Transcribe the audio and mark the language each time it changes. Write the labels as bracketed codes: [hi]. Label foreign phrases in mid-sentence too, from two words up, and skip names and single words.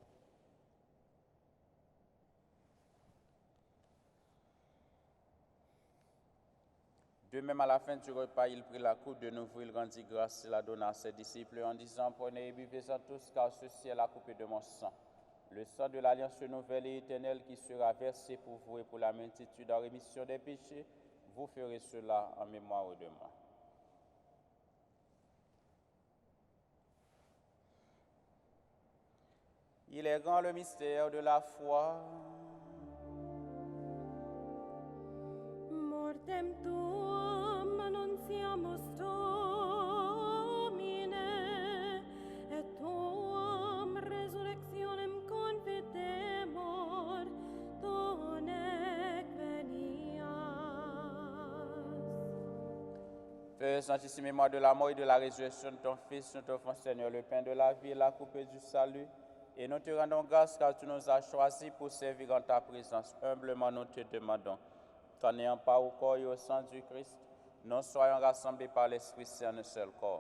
[fr] De même, à la fin du repas, il prit la coupe de nouveau, il rendit grâce, il la donna à ses disciples en disant, prenez et buvez-en tous, car ceci est la coupe de mon sang, le sang de l'alliance nouvelle et éternelle qui sera versé pour vous et pour la multitude en rémission des péchés. Vous ferez cela en mémoire de moi. Il est grand le mystère de la foi. [la] Mortem tuam annunciamus Domine, et tuam resurrectionem confidemur, donec venias. [fr] Faisant ici mémoire de la mort et de la résurrection de ton Fils, nous t'offrons, Seigneur, le pain de la vie et la coupe du salut. Et nous te rendons grâce car tu nous as choisis pour servir en ta présence. Humblement, nous te demandons qu'en ayant part au corps et au sang du Christ, nous soyons rassemblés par l'Esprit Saint en un seul corps.